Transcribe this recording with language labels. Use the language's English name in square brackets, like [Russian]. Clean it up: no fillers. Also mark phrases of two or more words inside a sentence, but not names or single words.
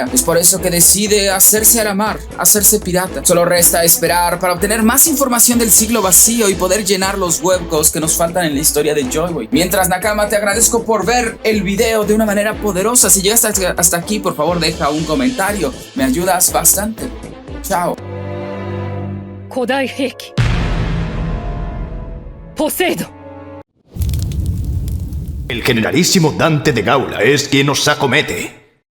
[Spanish] Es por eso que decide hacerse a la mar, hacerse pirata. Solo resta esperar para obtener más información del siglo vacío y poder llenar los huecos que nos faltan en la historia de Joy Boy. Mientras, Nakama, te agradezco por ver el video de una manera poderosa. Si llegas hasta aquí, por favor deja un comentario, me ayudas bastante. Chao. [Japanese] 古代兵器ポセイドン。 [Spanish] El generalísimo Dante de Gaula es quien nos acomete.